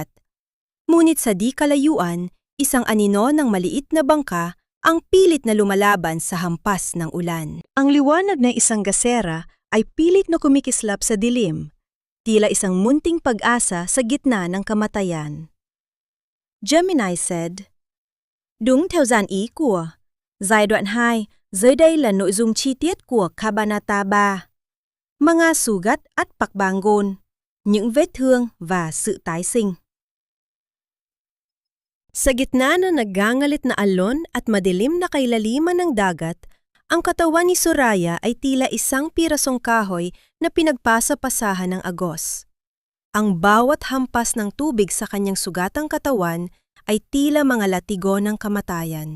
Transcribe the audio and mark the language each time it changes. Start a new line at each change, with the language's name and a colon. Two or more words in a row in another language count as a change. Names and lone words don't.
Filipino: Ngunit sa di kalayuan, isang anino ng maliit na bangka ang pilit na lumalaban sa hampas ng ulan. Ang liwanag ng isang gasera ay pilit na kumikislap sa dilim, tila isang munting pag-asa sa gitna ng kamatayan.
English: Gemini said,
Vietnamese: "Đúng theo dàn ý của giai đoạn 2, dưới đây là nội dung chi tiết của Kabanata 3.
Filipino: Mga sugat at pakbangon,
Vietnamese: những vết thương và sự tái sinh."
Filipino: Sa gitna ng naggangalit na alon at madilim na kailaliman ng dagat, ang katawan ni Soraya ay tila isang pirasong kahoy na pinagpasa-pasahan ng agos. Ang bawat hampas ng tubig sa kanyang sugatang katawan ay tila mga latigo ng kamatayan.